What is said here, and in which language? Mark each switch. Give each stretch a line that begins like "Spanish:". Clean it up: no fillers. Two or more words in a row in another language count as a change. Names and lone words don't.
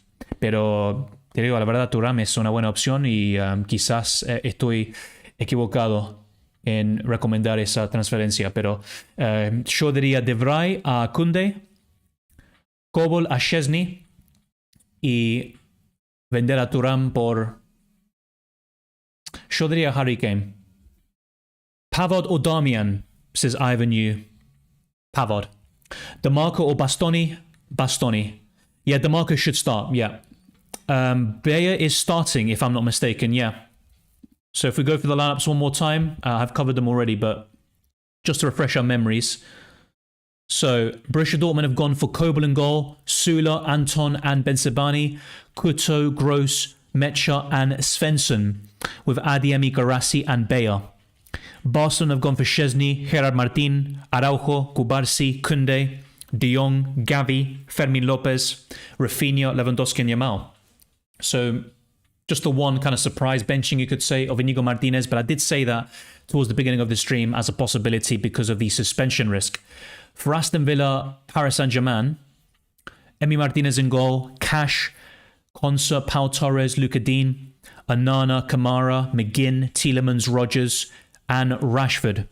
Spanish: Pero te digo, la verdad, Thuram es una buena opción y quizás estoy equivocado en recomendar esa transferencia, pero yo diría De Vrij a Koundé, Kobel a Szczesny y vender a Thuram por... Yo diría Harry Kane. Pavard o Darmian,
English: says Ivan Yu. Pavard. DeMarco or Bastoni? Bastoni. Yeah, DeMarco should start, yeah. Bayer is starting, if I'm not mistaken, yeah. So if we go for the lineups one more time, I've covered them already, but just to refresh our memories. So Borussia Dortmund have gone for Kobel in goal, Sula, Anton and Bensabani, Couto, Gross, Mecha and Svensson, with Adeyemi, Garassi and Bayer. Barcelona have gone for Szczesny, Gerard Martin, Araujo, Kubarsi, Koundé, De Jong, Gavi, Fermin Lopez, Rafinha, Lewandowski and Yamal. So just the one kind of surprise benching, you could say, of Inigo Martinez. But I did say that towards the beginning of the stream as a possibility because of the suspension risk. For Aston Villa, Paris Saint-Germain, Emi Martinez in goal, Cash, Konsa, Pau Torres, Luka Dean, Anana, Kamara, McGinn, Tielemans, Rodgers, and Rashford.